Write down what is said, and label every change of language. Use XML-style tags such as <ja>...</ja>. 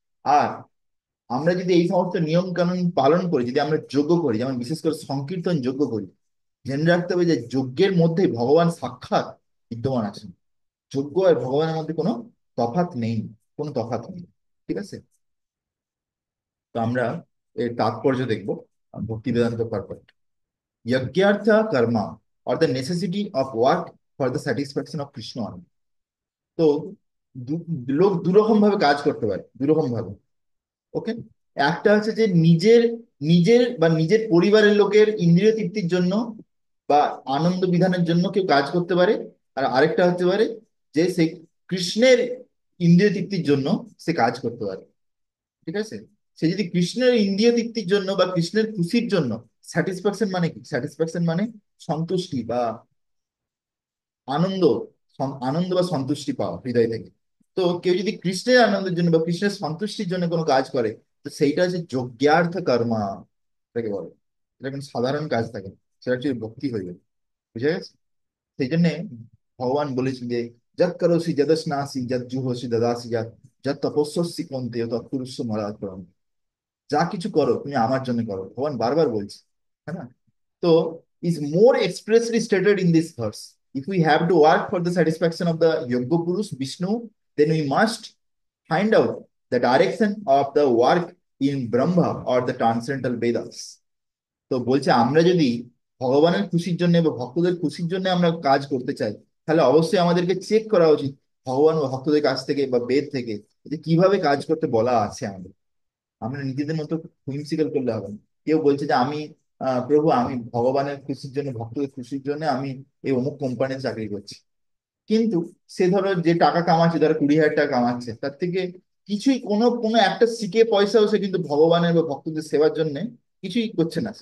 <bn>আর আমরা যদি এই সমস্ত নিয়ম কানুন পালন করি, যদি আমরা যজ্ঞ করি, যেমন বিশেষ করে সংকীর্তন যজ্ঞ করি, জেনে রাখতে হবে যে যজ্ঞের মধ্যে ভগবান সাক্ষাৎ বিদ্যমান আছেন। যজ্ঞ আর ভগবানের মধ্যে কোনো তফাৎ নেই, কোনো তফাৎ নেই। ঠিক আছে? তো আমরা এর তাৎপর্য দেখবো ভক্তি বেদান্ত পারপট।</bn> <en>Yajnartha karma or the necessity of work for the satisfaction of Krishna only।</en> <bn>তো লোক দুরকম ভাবে কাজ করতে পারে, দুরকম ভাবে। ওকে, একটা হচ্ছে যে নিজের নিজের বা নিজের পরিবারের লোকের ইন্দ্রিয় তৃপ্তির জন্য বা আনন্দ বিধানের জন্য কেউ কাজ করতে পারে। আর আরেকটা হতে পারে যে সে কৃষ্ণের ইন্দ্রিয় তৃপ্তির জন্য সে কাজ করতে পারে। ঠিক আছে? সে যদি কৃষ্ণের ইন্দ্রিয় তৃপ্তির জন্য বা কৃষ্ণের খুশির জন্য, স্যাটিসফ্যাকশন মানে কি? স্যাটিসফ্যাকশন মানে সন্তুষ্টি বা আনন্দ, আনন্দ বা সন্তুষ্টি পাওয়া হৃদয় থেকে। তো কেউ যদি কৃষ্ণের আনন্দের জন্য বা কৃষ্ণের সন্তুষ্টির জন্য কোনো কাজ করে, তো সেইটা হচ্ছে যজ্ঞার্থ কর্মা এটাকে বলে। এটা কোনো সাধারণ কাজ থাকে না, সেটা হচ্ছে ভক্তি হয়ে গেল। বুঝে গেছে? সেই জন্য ভগবান বলেছেন যে</bn> <sa>যৎ করোসি যদস্নাসি যৎ জুহসি দদাসি যৎ যৎ তপস্যসি কন্তে তৎপুরুষ মরাৎ পরম।</sa> <bn>যা কিছু করো তুমি আমার জন্য করো, ভগবান বারবার বলছে। হ্যাঁ না?</bn> <en>তো is more expressly stated in this verse. If we have to work for the satisfaction of the Yoga Purush Vishnu, then we must find out the direction of the work in Brahma or the transcendental Vedas.</en> <bn>তো বলছে আমরা যদি ভগবানের খুশির জন্য বা ভক্তদের খুশির জন্য আমরা কাজ করতে চাই, তাহলে অবশ্যই আমাদেরকে চেক করা উচিত ভগবান ও ভক্তদের কাছ থেকে বা বেদ থেকে যে কিভাবে কাজ করতে বলা আছে আমাদের। আমরা নিজেদের মতো হুইমসিক্যাল করলে হবে না। কেউ বলছে যে আমি প্রভু আমি ভগবানের খুশির জন্য ভক্তদের খুশির জন্য আমি এই অমুক কোম্পানিতে চাকরি করছি, কিন্তু সে ধরো যে টাকা কামাচ্ছে, ধরো 20,000 টাকা কামাচ্ছে, তার থেকে কিছুই কোনো কোনো একটা সিকে পয়সাও সে কিন্তু ভগবানের বা ভক্তদের সেবার জন্য কিছুই করছে না।</bn>